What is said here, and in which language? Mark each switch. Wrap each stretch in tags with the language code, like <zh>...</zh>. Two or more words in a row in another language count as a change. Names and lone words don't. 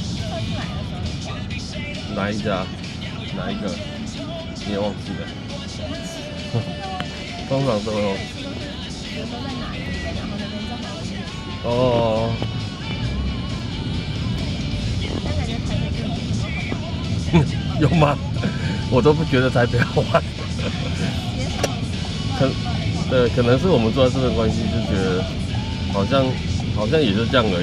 <zh>哪一家？哪一个？你也忘记了。通常都有。有时候在哪一边，然后那邊正好有夜市。哦。但感覺台北就沒什麼好玩。有嗎？我都不覺得台北好玩。對，可能是我們住在這邊關係，就覺得好像也就這樣而已。</zh>